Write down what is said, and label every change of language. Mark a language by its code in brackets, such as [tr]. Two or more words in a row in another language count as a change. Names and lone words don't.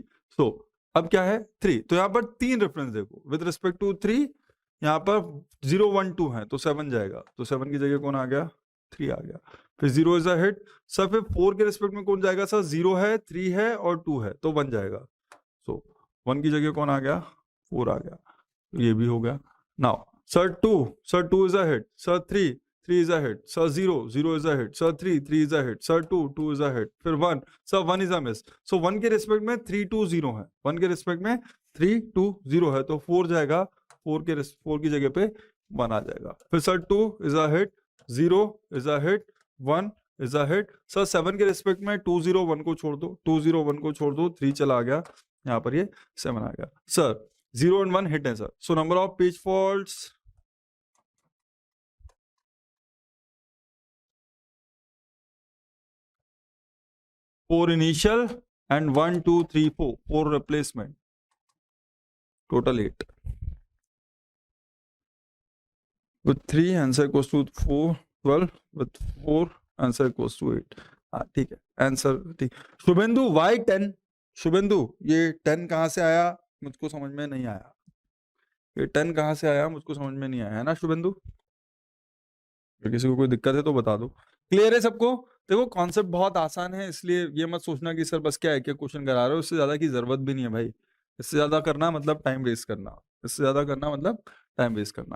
[hi] सो अब क्या है 3, तो यहाँ पर 3 रेफरेंस देखो [en] with respect to [hi] 3, यहाँ पर 0 1 2 है तो 7 जाएगा, तो 7 की जगह कौन आ गया, 3 आ गया, फिर [en] 0 is a hit sir, [hi] फिर 4 के रिस्पेक्ट में कौन जाएगा सर, 0 है 3 है और 2 है तो 1 जाएगा, सो 1 की जगह कौन आ गया, 4 आ गया, तो ये भी हो गया। [en] now sir 2 is a hit sir, 3 is a hit, sir 0 is a hit, sir 3 is a hit, sir 2 is a hit, फिर 1 sir 1 is a miss, [hi] so 1 के रिस्पेक्ट में 3 2 0 है, 1 के रिस्पेक्ट में 3 2 0 है तो 4 जाएगा, 4 की जगह पे 1 आ जाएगा, [en] फिर सर 2 is a hit, 0 is a hit, 1 is a hit, [hi] सर 7 के रिस्पेक्ट में 2 0 1 को छोड़ दो, 2 0 1 को छोड़ दो, 3 चला गया, यहाँ पर ये 7 आ गया, सर 0 एंड 1 हिट है सर, सो [en] number of page faults 4 initial and 1 2 3 4 replacement, total 8 with 3 answer equals to 4 12 with 4 answer equals to 8। [hi] हाँ ठीक है आंसर ठीक। शुभेंदु why 10, शुभेंदु ये 10 कहाँ से आया मुझको समझ में नहीं आया, ये 10 कहाँ से आया मुझको समझ में नहीं आया, है ना शुभेंदु? अगर किसी को कोई दिक्कत है तो बता दो। क्लियर है सबको? देखो कॉन्सेप्ट बहुत आसान है, इसलिए ये मत सोचना कि सर बस क्या है, क्या क्वेश्चन करा रहे हो, इससे ज्यादा की जरूरत भी नहीं है भाई, इससे ज्यादा करना मतलब [en] time waste [hi] करना, इससे ज्यादा करना मतलब [en] time waste [hi] करना।